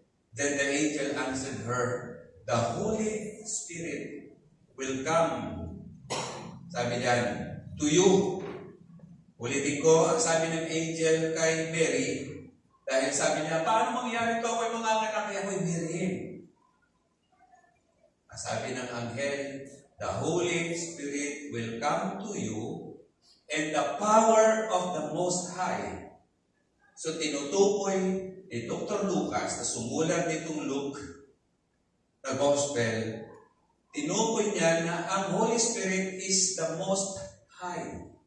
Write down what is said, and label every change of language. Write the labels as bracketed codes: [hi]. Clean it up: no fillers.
[en] Then the angel answered her, the Holy Spirit will come. [tl] Sabi niyan, [en] to you. [tl] Ulitin ko, ang sabi ng angel kay Mary, dahil sabi niya, paano mangyayari ito? Ako'y manganganak, kaya ako'y virgin. Ang sabi ng anghel, [en] the Holy Spirit will come to you, and the power of the Most High. [tl] So tinutukoy ni Dr. Lucas na sumulat nitong Luke na Gospel, tinukoy niya na ang Holy Spirit [en] is the Most High.